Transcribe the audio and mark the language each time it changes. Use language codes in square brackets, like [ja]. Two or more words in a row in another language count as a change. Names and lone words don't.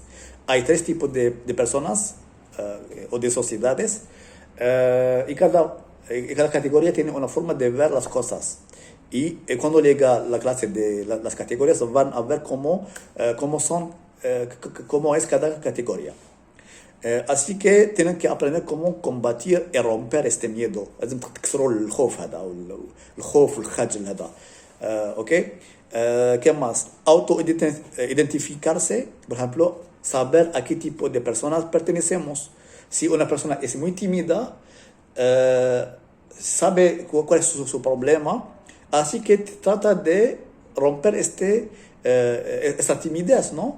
[es] Hay tres tipos de personas o de sociedades y cada categoría tiene una forma de ver las cosas. Y cuando llega la clase de las categorías van a ver cómo es cada categoría. Así que tienen que aprender cómo combatir y romper este miedo. [ar] لازم تكسروا الخوف هذا أو الخوف والخجل هذا. [es] ¿Ok? ¿Qué más? Identificarse, por ejemplo, saber a qué tipo de personas pertenecemos. Si una persona es muy tímida, sabe cuál es su problema, así que trata de romper esta timidez, ¿no?